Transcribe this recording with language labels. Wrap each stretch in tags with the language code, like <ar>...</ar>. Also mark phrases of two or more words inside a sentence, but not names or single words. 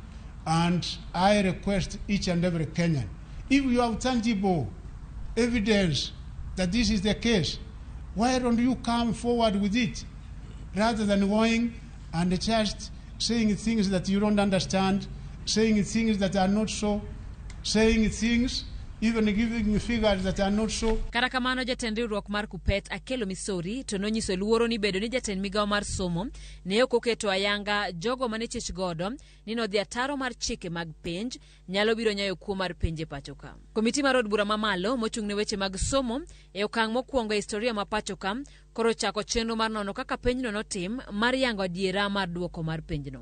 <en>And I request each and every Kenyan, if you have tangible evidence that this is the case, why don't you come forward with it rather than going and just saying things that you don't understand, saying things that are not so, saying things even giving figures that are not so.</en> <luo>Kata kamano jatend riwruok mar Kupet Akelo Misori to nonyiso luoro ni bedo ni jatend migawo mar somo ne ok oketo ayanga jogo mane chich godo ni nodhi ataro mar chike mag penj nyalo biro nyayo kuo mar penje pachoka. Komiti mar od bura mamalo mochung' ne weche mag somo e okang' mokwongo e historia ma pachoka koro chako chenro mar nono kaka penjno notim mar yango adiera mar duoko mar penjno.</luo>